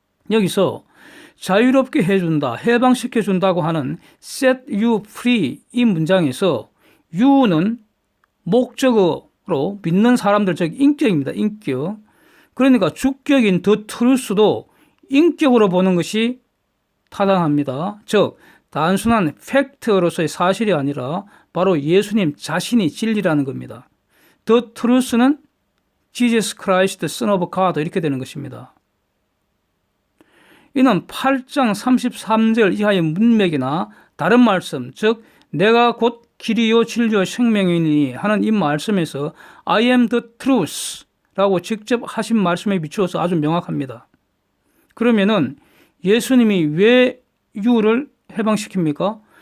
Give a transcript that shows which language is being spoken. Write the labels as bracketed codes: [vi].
[ko] 여기서 자유롭게 해준다, 해방시켜준다고 하는 set you free 이 문장에서 you는 목적어로 믿는 사람들, 즉 인격입니다. 인격. 그러니까 주격인 the truth도 인격으로 보는 것이 타당합니다. 즉 단순한 팩트로서의 사실이 아니라 바로 예수님 자신이 진리라는 겁니다. [en] The truth는 Jesus Christ, Son of God, [ko] 이렇게 되는 것입니다. 이는 8장 33절 이하의 문맥이나 다른 말씀, 즉 내가 곧 길이요 진리요 생명이니 하는 이 말씀에서 [en] I am the truth [ko] 라고 직접 하신 말씀에 비추어서 아주 명확합니다. 그러면은 예수님이 왜 유를 해방시킵니까?